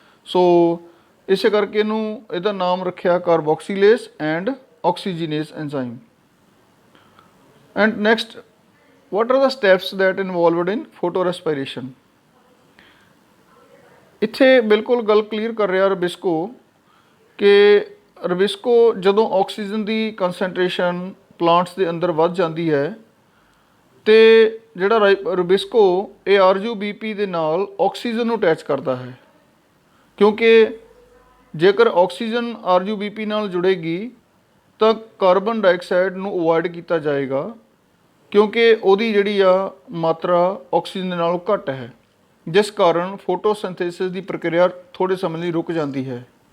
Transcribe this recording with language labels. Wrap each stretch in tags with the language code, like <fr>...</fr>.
<pa>ਸੋ ਇਸੇ ਕਰਕੇ ਇਹਦਾ ਨਾਮ ਰੱਖਿਆ ਕਾਰਬੋਕਸੀਲੇਸ and ਆਕਸੀਜਨੇਸ enzyme.</pa> <en>And next what are the steps that involved in photorespiration?</en> <pa>ਇੱਥੇ ਬਿਲਕੁਲ ਗੱਲ ਕਲੀਅਰ ਕਰ ਰਿਹਾ ਰਬਿਸਕੋ ਕਿ ਰਬਿਸਕੋ ਜਦੋਂ ਆਕਸੀਜਨ ਦੀ ਕੰਸੈਂਟਰੇਸ਼ਨ ਪਲਾਂਟਸ ਦੇ ਅੰਦਰ ਵੱਧ ਜਾਂਦੀ ਹੈ ਤੇ ਜਿਹੜਾ ਰਬਿਸਕੋ ਇਹ RUBP ਦੇ ਨਾਲ ਆਕਸੀਜਨ ਨੂੰ ਅਟੈਚ ਕਰਦਾ ਹੈ, ਕਿਉਂਕਿ ਜੇਕਰ ਆਕਸੀਜਨ RUBP ਨਾਲ ਜੁੜੇਗੀ ਤਾਂ ਕਾਰਬਨ ਡਾਈਆਕਸਾਈਡ ਨੂੰ ਅਵੋਇਡ ਕੀਤਾ ਜਾਏਗਾ, ਕਿਉਂਕਿ ਉਹਦੀ ਜਿਹੜੀ ਆ ਮਾਤਰਾ ਆਕਸੀਜਨ ਦੇ ਨਾਲੋਂ ਘੱਟ ਹੈ, ਜਿਸ ਕਾਰਨ ਫੋਟੋਸਿੰਥੇਸਿਸ ਦੀ ਪ੍ਰਕਿਰਿਆ ਥੋੜ੍ਹੇ ਸਮੇਂ ਲਈ ਰੁਕ ਜਾਂਦੀ ਹੈ।</pa>